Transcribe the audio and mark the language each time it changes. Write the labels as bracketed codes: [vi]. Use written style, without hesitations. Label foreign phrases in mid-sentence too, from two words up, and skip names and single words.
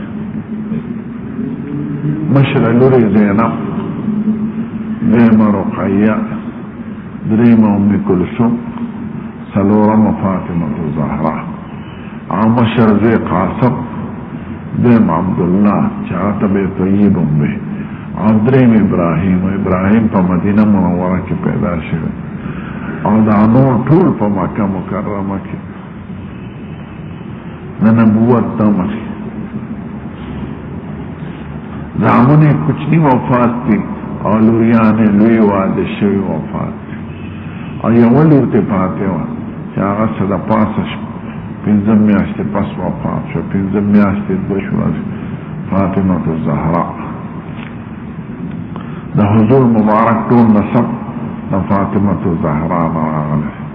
[ps] مشر لوری زینب دیم رقیہ دریم ام کلثوم سلورم فاطمة الزهرا او مشر زوی قاسم دیم عبداللہ چاہتا بے طیب بے او دریم ابراهیم په مدینه منوره کې پیدا شوی او دا نور ټول په مکه مکرمه کې د نبوت دمه زامن کوچنی وفات دي او لوریان لوی واده شوی وفات دي او یو لور ته پاتې و چې هغه صدا پاسه 15 میاشتې پس وفات شو 15 میاشتې بشو فاطمه الزهرا دا حضور مبارک ټول نسب دا فاطمة الزهرا راغله